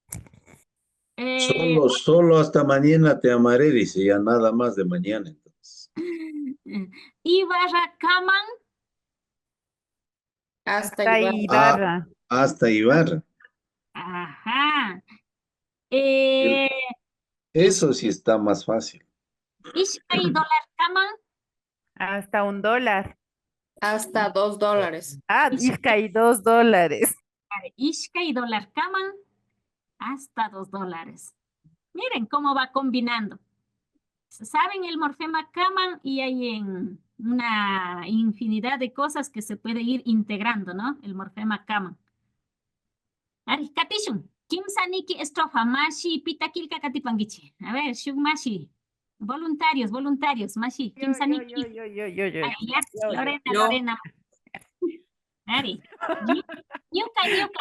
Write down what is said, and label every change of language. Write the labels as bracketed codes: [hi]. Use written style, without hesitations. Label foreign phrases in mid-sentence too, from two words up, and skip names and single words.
[es] Solo hasta mañana te amaré, dice, ya nada más de mañana. Entonces. [qu] Ibarra kaman. [es] Hasta Ibarra. Hasta Ibarra. Ajá. Eso sí está más fácil. [qu] Ishkay dólar kaman. [es] Hasta $1. Hasta $2. [qu] Ishkay $2. Ishkay dólar kaman. [es] Hasta $2. Miren cómo va combinando. Saben el morfema kaman y hay en una infinidad de cosas que se puede ir integrando, ¿no? El morfema kaman. [qu] Ari, katishun. Kimsa niki estrofa mashi pitakilka katipangichi. [es] A ver, [qu] shuk mashi. Voluntarios, mashi. Kimsa niki. Lorena. Ari. Ñuka.